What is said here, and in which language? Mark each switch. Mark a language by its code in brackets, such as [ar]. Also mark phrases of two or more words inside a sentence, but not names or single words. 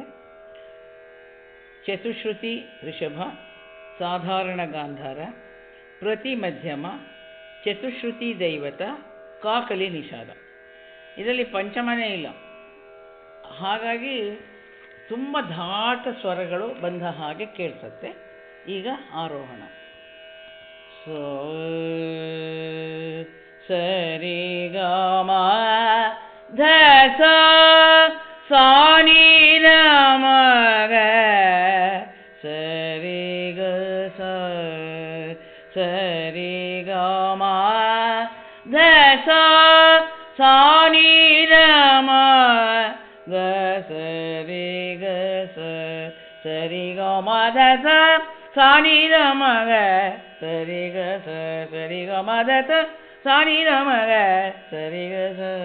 [kn] ಚತುಶ್ರುತಿ ಋಷಭ, ಸಾಧಾರಣ ಗಾಂಧಾರ, ಪ್ರತಿ ಮಧ್ಯಮ, ಚತುಶ್ರುತಿ ದೈವತ, ಕಾಕಲಿ ನಿಷಾದ. ಇದರಲ್ಲಿ ಪಂಚಮನೇ ಇಲ್ಲ. ಹಾಗಾಗಿ ತುಂಬ ಧಾಟ ಸ್ವರಗಳು ಬಂದ ಹಾಗೆ ಕೇಳಿಸುತ್ತೆ. ಈಗ ಆರೋಹಣ. ಸರಿ ಗ ಮ ಧ ಸ ಸಾ ನಿ ದ ಮ ಗ ಸರಿ ಗ ಸ ಸರಿ ಗ ಮ ಧ ಸ ಸಾ ನಿ ದ ಮ ಗ ಸರಿ ಗ ಸ ಸರಿ ಗ ಮ ಧ ಸ ಸಾ ನಿ ದ ಮ ಗ ಸರಿ ಗ ಸ ಸರಿ ಗ ಮ ಧ ಸ ಸಾ ನಿ ದ ಮ ಗ ಸರಿ ಗ ಸ.